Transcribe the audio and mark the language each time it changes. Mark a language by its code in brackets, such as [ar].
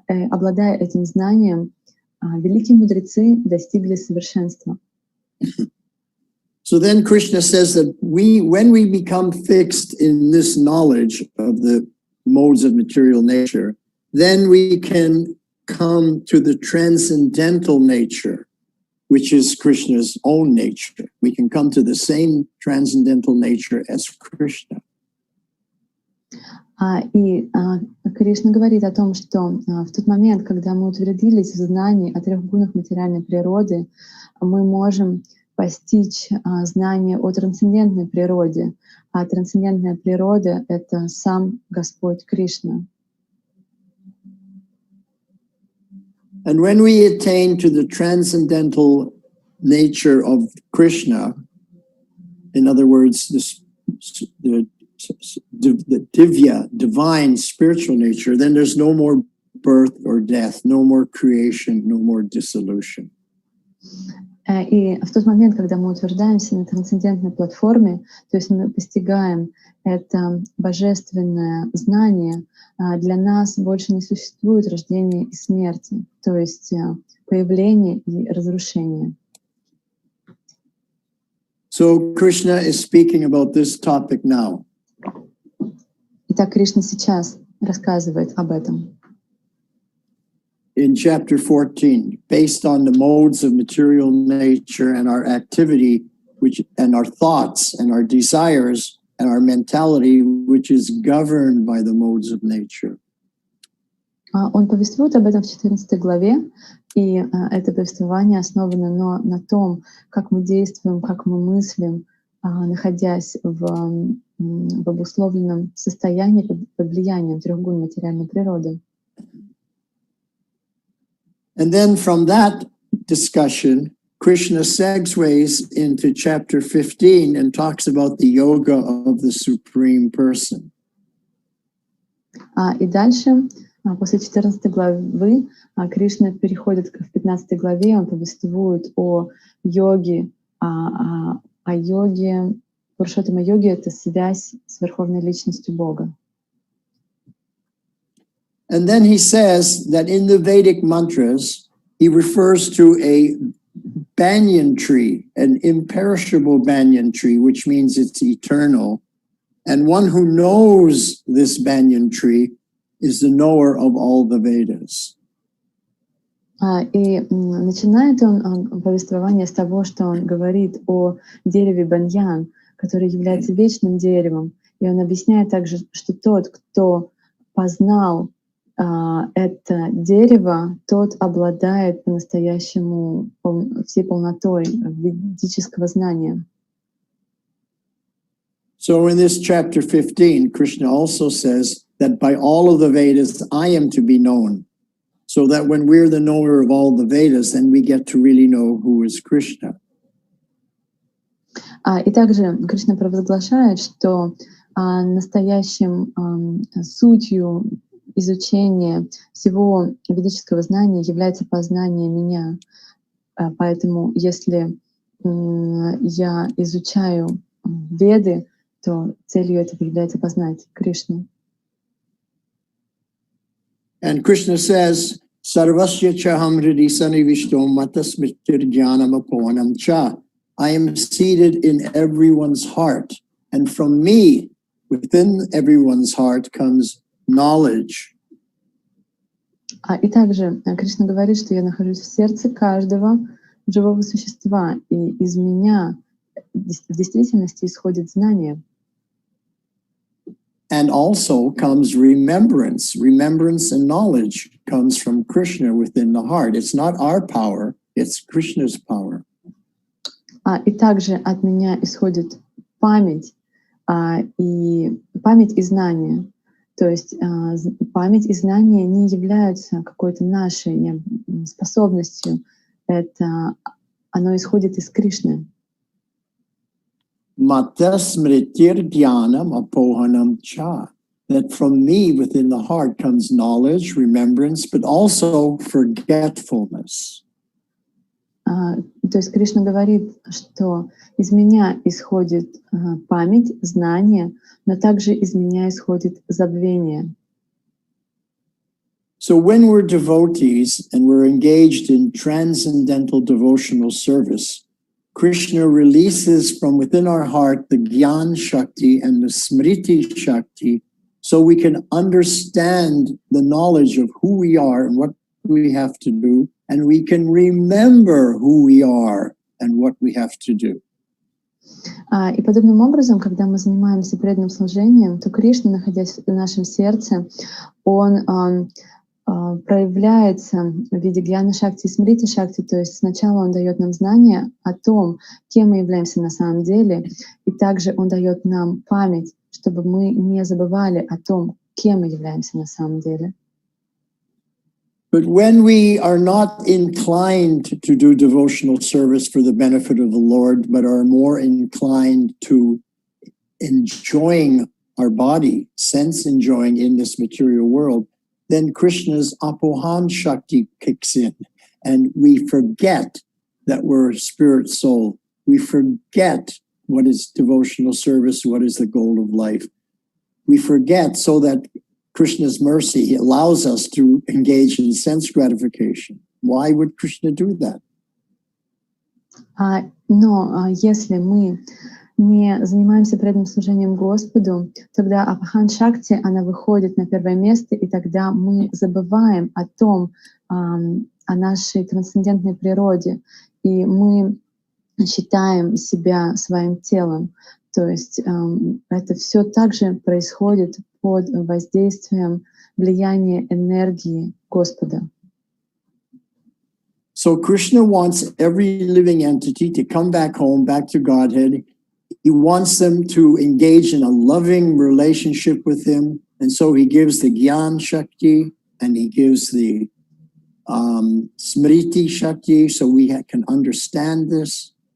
[ru] Обладая этим знанием, великие мудрецы достигли совершенства. [en] So then Krishna says that when we become fixed in this knowledge of the modes of material nature, then we can come to the transcendental nature, which is Krishna's own nature. We can come to the same transcendental nature as Krishna. [ru] И Кришна говорит о том, что в тот момент, когда мы утвердились в знании о трех гунах материальной природы, мы можем постичь знание о трансцендентной природе. А трансцендентная природа — это сам Господь Кришна. [en] And when we attain to the transcendental nature of Krishna, in other words, the the divya, divine, spiritual nature, then there's no more birth or death, no more creation, no more dissolution. [ru] И в тот момент, когда мы утверждаемся на трансцендентной платформе, то есть мы постигаем это божественное знание, для нас больше не существует рождения и смерти, то есть появление и разрушение. [en] So Krishna is speaking about this topic now. [ru] Итак, Кришна сейчас рассказывает об этом. [en] In chapter 14, based on the modes of material nature and our activity, and our thoughts and our desires and our mentality, which is governed by the modes of nature. [ru] Он повествует об этом в 14 главе, и это повествование основано на том, как мы действуем, как мы мыслим, находясь в обусловленном состоянии под влиянием трех гун материальной природы. [en] And then from that discussion, Krishna segues into chapter 15 and talks about the yoga of the Supreme Person. [ru] И дальше, после 14 главы, Кришна переходит в 15 главе, он повествует о йоге, о йоге, Пурушоттама-йоге — это связь с Верховной Личностью Бога. [en] And then he says that in the Vedic mantras, he refers to a banyan tree, an imperishable banyan tree, which means it's eternal. And one who knows this banyan tree is the knower of all the Vedas. [ru] И начинает он повествование с того, что он говорит о дереве баньян, которое является вечным деревом. И он объясняет также, что тот, кто познал это дерево, тот обладает по-настоящему всей полнотой ведического знания. [en] So in this chapter 15, Krishna also says that by all of the Vedas, I am to be known. So that when we're the knower of all the Vedas, then we get to really know who is Krishna. [ru] И также Кришна провозглашает, что настоящим сутью изучения всего ведического знания является познание меня. Поэтому если я изучаю Веды, то целью этого является познать Кришну. [en] And Krishna says, [sa] Sarvasya chaham hridi sanivishtom matasmitir jnanam aponam cha. [en] I am seated in everyone's heart, and from me, within everyone's heart, comes knowledge. [ru] И также Кришна говорит, что я нахожусь в сердце каждого живого существа, и из меня в действительности исходит знание. [en] And also comes remembrance. Remembrance and knowledge comes from Krishna within the heart. It's not our power, it's Krishna's power. [ru] И также от меня исходит память, и память и знание. То есть память и знание не являются какой-то нашей способностью. Это оно исходит из Кришны. [sa] Mata smritir dhyanam apohanam cha. [en] That from me within the heart comes knowledge, remembrance, but also forgetfulness. [ru] То есть Кришна говорит, что из меня исходит память, знание, но также из меня исходит забвение. [en] So when we're devotees and we're engaged in transcendental devotional service, Krishna releases from within our heart the Gyan Shakti and the Smriti Shakti so we can understand the knowledge of who we are and what we have to do, and we can remember who we are and what we have to do. [ru] И подобным образом, когда мы занимаемся преданным служением, то Кришна, находясь в нашем сердце, он проявляется в виде гьяна шакти и смрити шакти, то есть сначала он дает нам знание о том, кем мы являемся на самом деле, и также он дает нам память, чтобы мы не забывали о том, кем мы являемся на самом деле. [en] But when we are not inclined to do devotional service for the benefit of the Lord, but are more inclined to enjoying our body, sense enjoying in this material world, then Krishna's apohan shakti kicks in, and we forget that we're a spirit soul. We forget what is devotional service, what is the goal of life. We forget so that Krishna's mercy, he allows us to engage in sense gratification. Why would Krishna do that? [ru] Но если мы не занимаемся преданным служением Господу, тогда Апахан Шакти, она выходит на первое место, и тогда мы забываем о том, о нашей трансцендентной природе, и мы считаем себя своим телом. То есть это все также происходит под воздействием влияния энергии Господа. [en] So Krishna wants every living entity to come back home, back to Godhead. He wants them to engage in a loving relationship with him. And so he gives the Gyan Shakti and he gives the Smriti Shakti so we can understand this.